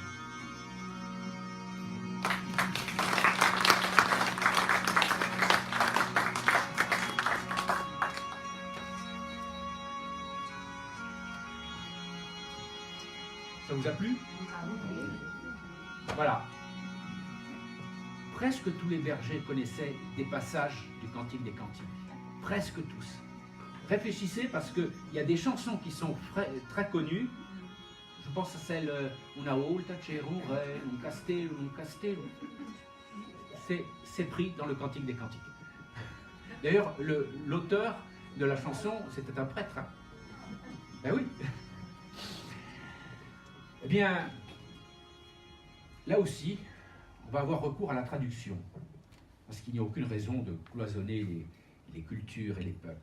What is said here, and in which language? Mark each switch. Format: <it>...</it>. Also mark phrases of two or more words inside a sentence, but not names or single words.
<fr>Ça vous a plu? Voilà. Presque tous les bergers connaissaient des passages du Cantique des Cantiques. Presque tous. Réfléchissez parce qu'il y a des chansons qui sont très connues. Je pense à celle</fr> <it>Una volta c'era un castello, un castello.</it> <fr>C'est pris dans le Cantique des Cantiques. D'ailleurs, l'auteur de la chanson, c'était un prêtre. Ben oui. Eh bien, là aussi, on va avoir recours à la traduction, parce qu'il n'y a aucune raison de cloisonner les cultures et les peuples.</fr>